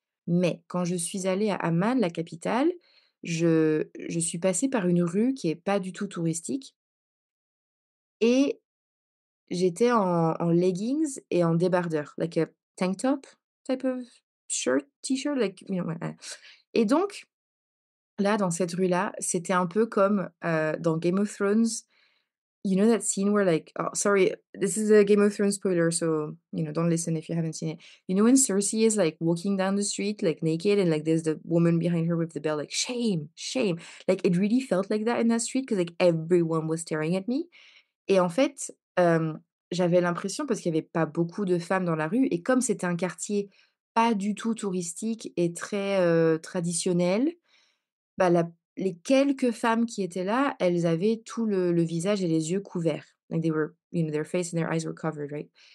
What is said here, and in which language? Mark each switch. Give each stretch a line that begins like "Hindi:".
French: Mais quand je suis allée à Amman, la capitale, je suis passée par une rue qui est pas du tout touristique et j'étais en leggings et en débardeur,
English: like a tank top type of shirt, t-shirt, like,
French: ouais, ouais. Et donc là, dans cette rue-là, c'était un peu comme, dans Game of Thrones.
English: You know that scene where like oh sorry, this is a Game of Thrones spoiler, so, don't listen if you haven't seen it. You know when Cersei is, like, walking down the street, like, naked and, like, there's the woman behind her with the bell, like, "Shame, shame." Like, it really felt like that in that street because like, everyone was staring at me
French: et en fait, j'avais l'impression parce qu'il y avait pas beaucoup de femmes dans la rue et comme c'était un quartier pas du tout touristique et très, traditionnel, bah, les quelques femmes qui étaient là, elles avaient tout le visage et les yeux couverts.
English: Like they were, their face and their eyes were covered, right?